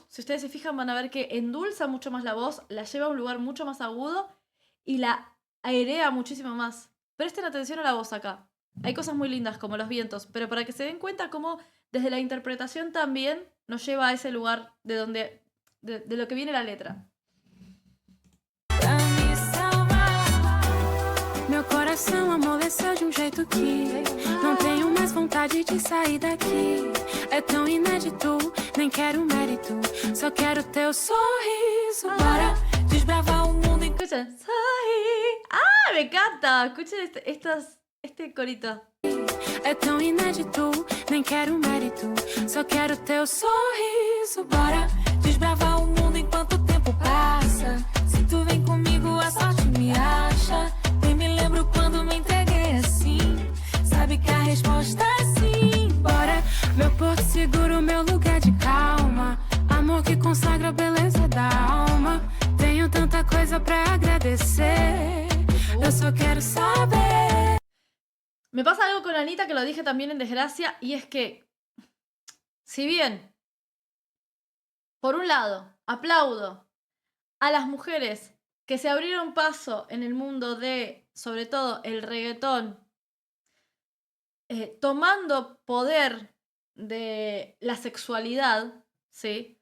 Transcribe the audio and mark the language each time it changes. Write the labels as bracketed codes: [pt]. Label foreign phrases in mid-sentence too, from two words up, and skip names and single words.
[es] Si ustedes se fijan van a ver que endulza mucho más la voz, la lleva a un lugar mucho más agudo y la airea muchísimo más. Presten atención a la voz acá. Hay cosas muy lindas como los vientos, pero para que se den cuenta cómo desde la interpretación también nos lleva a ese lugar de lo que viene la letra. [pt] Pra me salvar. Meu coração amoleceu de jeito que não tenho mais vontade de sair daqui. É tão inédito, nem quero mérito, só quero teu sorriso. Bora, desbrava [es] Escuchen. Soy. ¡Ah! Me encanta. Escuchen este corito. [pt] É tão inédito, nem quero mérito. Só quero teu sorriso. Bora desbravar o mundo enquanto o tempo passa. Se tu vem comigo, a sorte me acha. Nem me lembro quando me entreguei assim. Sabe que a resposta é sim. Bora, meu porto seguro, meu lugar de calma. Amor que consagra a beleza da alma. Tenho tanta coisa pra agradecer. Eu só quero saber. [es] Me pasa algo con Anita que lo dije también en Desgracia, y es que, si bien, por un lado, aplaudo a las mujeres que se abrieron paso en el mundo de, sobre todo, el reggaetón, tomando poder de la sexualidad, ¿sí?